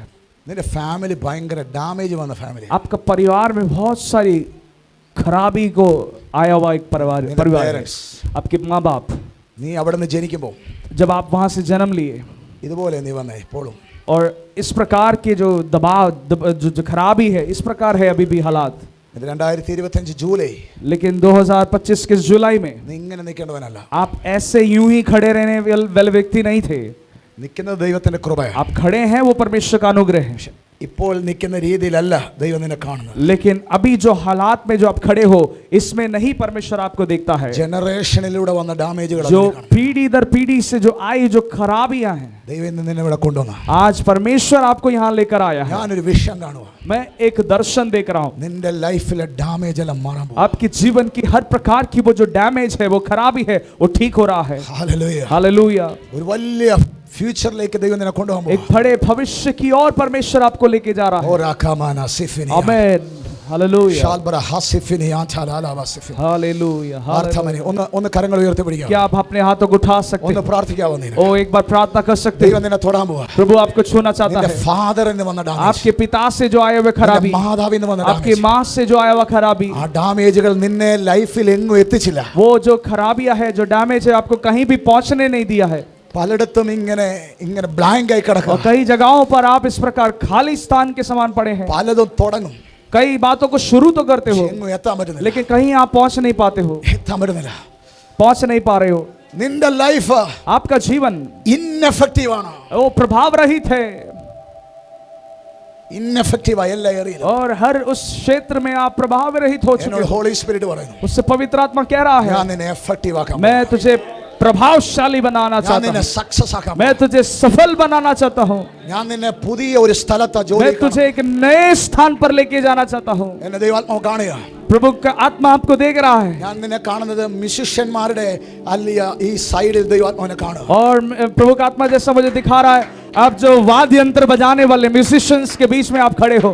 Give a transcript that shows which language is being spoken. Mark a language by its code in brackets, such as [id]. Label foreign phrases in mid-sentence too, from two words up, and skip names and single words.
[ml] നിന്റെ ഫാമിലി ഭയങ്കര ഡാമേജ് വന്ന ഫാമിലി [hi] आपका परिवार में बहुत सारी खराबी को आया हुआ एक परिवार है आपके माँ बाप [ml] നീ അവിടെ നിന്ന് ജനിക്കുമ്പോൾ [hi] जब आप वहाँ से जन्म लिए [ml] ഇതുപോലെ നീ വന്നേ ഇപ്പോഴും [hi] और इस प्रकार के जो दबाव जो खराबी है इस प्रकार है अभी भी हालात [ml] 2025 ജൂലൈ [hi] लेकिन 2025 के जुलाई में [ml] നീ ഇങ്ങനെ നിൽക്കേണ്ടവനല്ല [hi] आप ऐसे यूं ही खड़े रहने वाले व्यक्ति नहीं थे [ml] നിൽക്കുന്നത് ദൈവത്തിന്റെ കൃപയാണ് [hi] आप खड़े हैं वो परमेश्वर का अनुग्रह है [ml] ഇപ്പോൾ നിൽക്കുന്ന രീതിയിലല്ല ദൈവം നിന്നെ കാണുന്നത്. [hi] लेकिन अभी जो हालात में जो आप खड़े हो इसमें नहीं परमेश्वर आपको देखता है. [ml] ജനറേഷനിലൂടെ വന്ന ഡാമേജുകൾ [hi] जो पीढ़ी दर पीढ़ी से जो आई जो खराबियां हैं, [ml] ദൈവം ഇന്ന് നിന്നെ ഇവിടെ കൊണ്ടുവന്ന. [hi] आज परमेश्वर आपको यहाँ लेकर आया है. [ml] ഞാനൊരു വിഷൻ കാണുക. [hi] मैं एक दर्शन देख रहा हूँ. [ml] നിന്റെ ലൈഫിലെ ഡാമേജ് എല്ലാം മാറാൻ പോകും. [hi] आपकी जीवन की हर प्रकार की वो जो डैमेज है, वो खराबी है, वो ठीक हो रहा है. [ml] ഹല്ലേലൂയ. [hi] हालेलुया. [ml] ഒരു വലിയ ഫ്യൂച്ചറിലേക്ക് ദൈവം നിന്നെ കൊണ്ടുപോകാൻ [hi] एक बड़े भविष्य की ओर परमेश्वर आपको लेके जा रहा है. ഓരാഖമാന സിഫിനി आमीन. हालेलुया. ഷാൽബറ ഹസിഫിനി ആചാലാല വസിഫിനി. हालेलुया. [ml] ആർത്തമനി ഒന്ന് കരങ്ങൾ ഉയർത്തി പിടിക്കുക. [hi] क्या आप अपने हाथों को उठा सकते [ml] ഒന്ന് [hi] हैं? [ml] പ്രാർത്ഥിക്കാവോ നീ? [hi] ओ एक बार प्रार्थना कर सकते [ml] ദൈവം [hi] हैं. [ml] നിന്നെ തൊടാൻ പോവാ. [hi] प्रभु आपको छूना चाहता [ml] നിന്റെ [hi] है. [ml] ഫാദറിൽ നിന്ന് വന്ന ഡാമേജ്, [hi] आपके पिता से जो आए हुए खराबी, [ml] മാതാവിൽ നിന്ന് വന്ന [hi] आपकी [ml] ഡാമേജ്, [hi] माँ से जो आया हुआ खराबी, [ml] ആ ഡാമേജുകൾ നിന്നെ ലൈഫിൽ എങ്ങും എത്തിച്ചില്ല. [hi] वो जो खराबियां है, जो डैमेज है, आपको कहीं भी पहुंचने नहीं दिया है. [ml] പലയിടത്തും ഇങ്ങനെ ബ്ലാങ്ക് ആയി [hi] और [ml] കിടക്കുക. [hi] कई जगहों पर आप इस प्रकार खाली स्थान के समान पड़े हैं. [ml] പലതും തുടങ്ങും, [hi] कई बातों को शुरू तो करते हो, [ml] എങ്ങും എത്താൻ പറ്റുന്നില്ല. [hi] लेकिन कहीं आप पहुंच नहीं पाते हो, [ml] എത്താൻ പറ്റുന്നില്ല. [hi] पहुंच नहीं पा रहे हो. [ml] നിന്റെ ലൈഫ് [hi] आपका जीवन [ml] ഇൻഎഫക്റ്റീവ് ആണ്. [hi] वो प्रभाव रहित है [ml] ഇൻഎഫക്റ്റീവ് ആയ എല്ലാ ഏരിയയിലും. [hi] और हर उस क्षेत्र में आप प्रभाव रहित हो चुके [ml] എന്നോട് [hi] हो. [en] Holy Spirit [ml] പറയുന്നു, [hi] उससे पवित्र आत्मा कह रहा [ml] ഞാൻ [hi] है, [ml] നിന്നെ എഫക്റ്റീവ് ആക്കാം, [hi] मैं तुझे प्रभावशाली बनाना [ml] ഞാൻ [hi] चाहता [ml] നിന്നെ [hi] हूँ, [ml] സക്സസ് ആക്കാം, [hi] मैं तुझे सफल बनाना चाहता हूँ, [ml] ഞാൻ നിന്നെ പുതിയ ഒരു സ്ഥലത്ത് ജോലി [hi] मैं तुझे एक नए स्थान पर लेके जाना चाहता हूँ. [ml] എന്നെ ദൈവാത്മാവ് കാണുക. [hi] प्रभु का आत्मा आपको देख रहा है. [ml] ഞാൻ നിന്നെ കാണുന്നത് മ്യൂസിഷ്യന്മാരുടെ അല്ലിയ ഈ സൈഡിൽ ദൈവാത്മാവിനെ കാണുക. [hi] और प्रभु का आत्मा जैसा मुझे दिखा रहा है, आप जो वाद्य यंत्र बजाने वाले म्यूजिशियंस के बीच में आप खड़े हो,